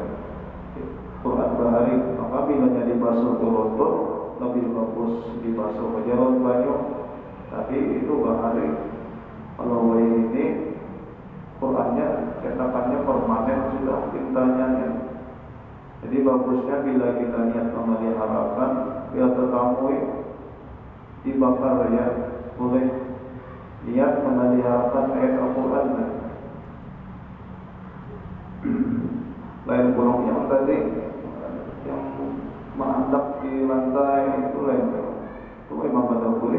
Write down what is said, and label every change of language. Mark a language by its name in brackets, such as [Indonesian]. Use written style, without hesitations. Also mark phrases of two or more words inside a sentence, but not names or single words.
[Banjar] Quran bahari, maka bilanya dibasuh itu luntur, lebih bagus dibasuh ke jalan banyu. Tapi itu bahari. [Indonesian] Kalau ini Qurannya cetakannya permanen sudah tintanya. Jadi bagusnya bila kita niat memeliharakan, bila tertamui dibakar ya, boleh niat memeliharakan ayat Al-Quran. [Banjar] Lain burung yang tadi yang mantap di lantai itu lain, itu memang betul boleh.